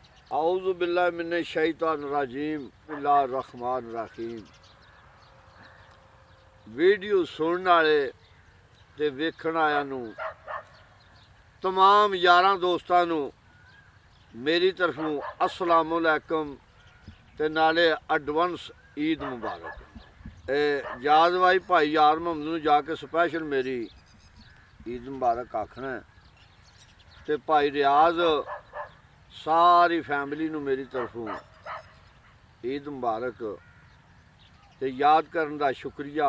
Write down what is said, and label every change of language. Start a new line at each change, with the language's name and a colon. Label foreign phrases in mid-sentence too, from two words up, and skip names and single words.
Arabic: أعوذ بالله من الشيطان الرجيم بسم الله الرحمن الرحيم.
Punjabi: ویڈیو سنن والے تے ویکھن آیاں نوں تمام یاراں دوستاں نوں میری طرفوں السلام علیکم تے نالے ایڈوانس عید مبارک. یاد بھائی بھائی یار محمد نوں جا کے سپیشل میری عید مبارک آکھنا اے تے بھائی ریاض ساری فیملی نوں میری طرفوں عید مبارک تے یاد
Urdu: کرنے کا شکریہ.